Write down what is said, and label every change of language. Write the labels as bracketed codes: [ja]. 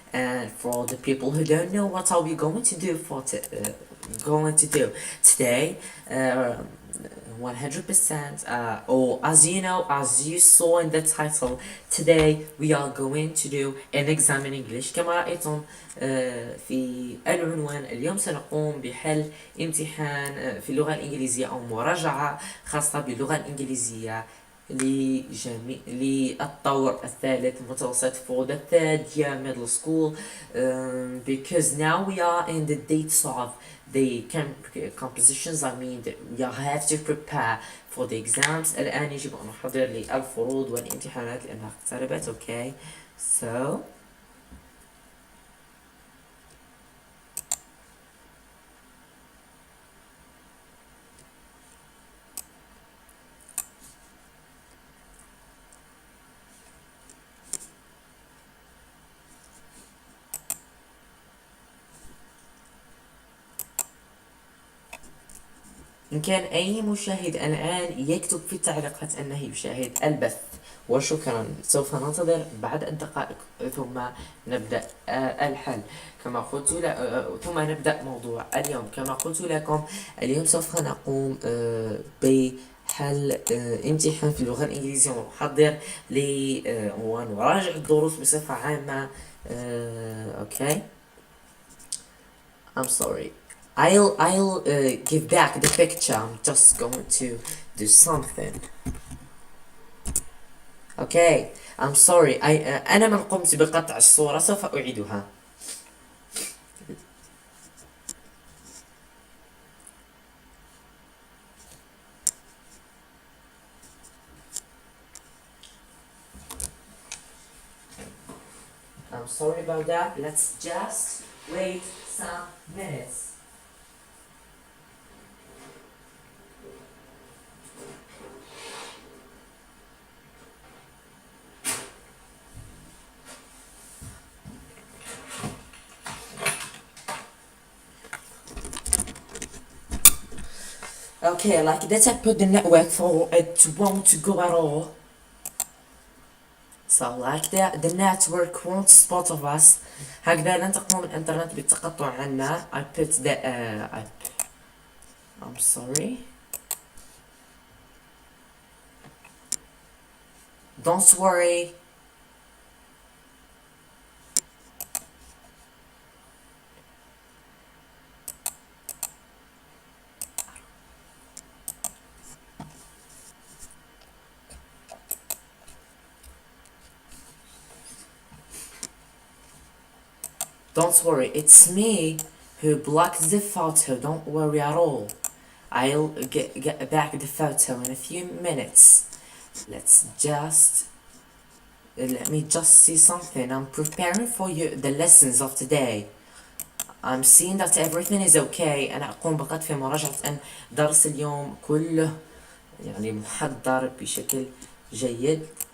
[en] And for the people who don't know, what are we going to do today? 100%. Or as you know, as you saw in the title, today we are going to do an exam in English. [ar] كما رأيتم في العنوان، اليوم سنقوم بحل امتحان في اللغة الإنجليزية أو مراجعة خاصة باللغة الإنجليزية للطور الثالث متوسط [en] for the third year middle school, [ar] because now we are in the dates of the compositions. [en] I mean we have to prepare for the exams. [ar] الآن يجب أن نحضر للفروض والامتحانات لأنها اقتربت. [en] Okay, so [ar] إن كان أي مشاهد الآن يكتب في التعليقات أنه يشاهد البث، وشكرا. سوف ننتظر بعد الدقائق ثم نبدأ الحل كما قلت ثم نبدأ موضوع اليوم. كما قلت لكم اليوم سوف نقوم بحل امتحان في اللغة الإنجليزية ونحضر ونراجع الدروس بصفة عامة. [en] Okay, I'm sorry. I'll give back the picture. I'm just going to do something. Okay, I'm sorry. [ar] أنا من قمت بقطع الصورة سوف أعيدها. [en] I'm sorry about that. Let's just wait some minutes. Okay, like that I put the network for it won't go at all. So like that the network won't spot of us. [ar] هكذا لن تقوم الانترنت بالتقطع عنا. [en] I put the I'm sorry. Don't worry. Don't worry, it's me who blocked the photo. Don't worry at all. I'll get back the photo in a few minutes. Let me just see something. I'm preparing for you the lessons of today. I'm seeing that everything is okay. [ar] أنا أقوم بقد في مراجعة أن درس اليوم كله يعني محضر بشكل جيد.